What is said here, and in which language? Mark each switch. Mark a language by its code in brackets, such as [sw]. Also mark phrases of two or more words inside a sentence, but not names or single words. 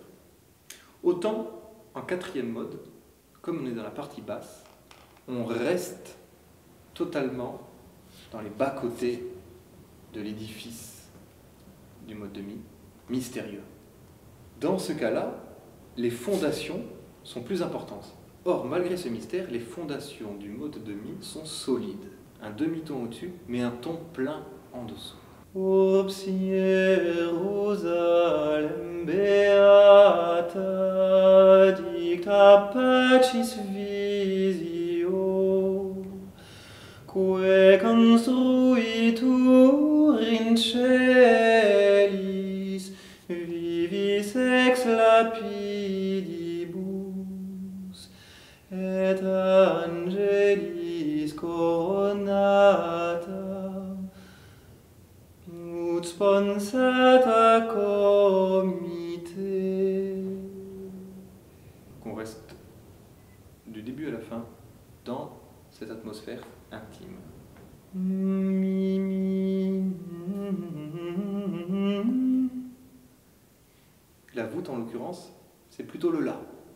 [fr] Autant en quatrième mode, comme on est dans la partie basse, on reste totalement dans les bas-côtés de l'édifice du mode de mi, mystérieux. Dans ce cas-là, les fondations sont plus importantes. Or, malgré ce mystère, les fondations du mode de mi sont solides. Un demi-ton au-dessus, mais un ton plein en dessous. [la] Ops Hierusalem beata dicta pacis visio, quae construitur in celis vivis ex lapidibus et angelis coronata. ut sponsata comite. [fr] Qu'on reste du début à la fin dans cette atmosphère intime. Mi, mi. La voûte, en l'occurrence, c'est plutôt le La.